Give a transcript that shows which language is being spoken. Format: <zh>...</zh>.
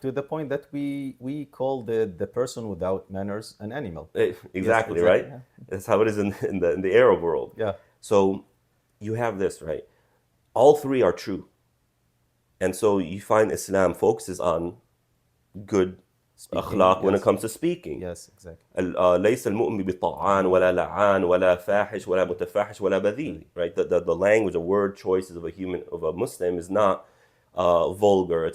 <en>To the point that we call the person without manners an animal. Exactly, Yes, right? yeah. That's how it is in the Arab world. Yeah. So you have this, right? All three are true. And so you find Islam focuses on good akhlaq when it comes to speaking. Yes, exactly.</en> <ar>ليس المؤمن بطعان ولا لعان ولا فاحش ولا متفاحش ولا بذيء.</ar> <en>Right? The language, the word choices of a Muslim is not vulgar.</en>